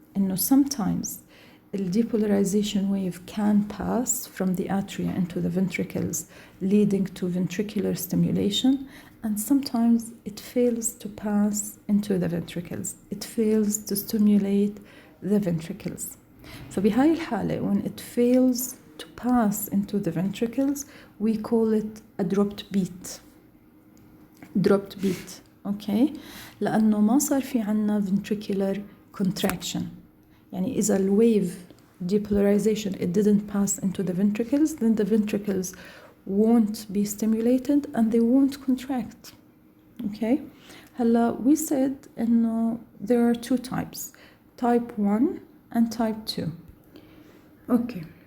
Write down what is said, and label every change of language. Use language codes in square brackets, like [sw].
[en] إنه sometimes the depolarization wave can pass from the atria into the ventricles, leading to ventricular stimulation, and sometimes it fails to pass into the ventricles. It fails to stimulate the ventricles. [ar] فبهاي الحالة [en] when it fails to pass into the ventricles, we call it a dropped beat. Dropped beat, okay? [ar] لأنه ما صار في عنا ventricular contraction. يعني إذا [en] ال wave depolarization it didn't pass into the ventricles, then the ventricles won't be stimulated and they won't contract. Okay? [ar] هلا [en] we said إنه there are two types, type 1 and type 2. Okay.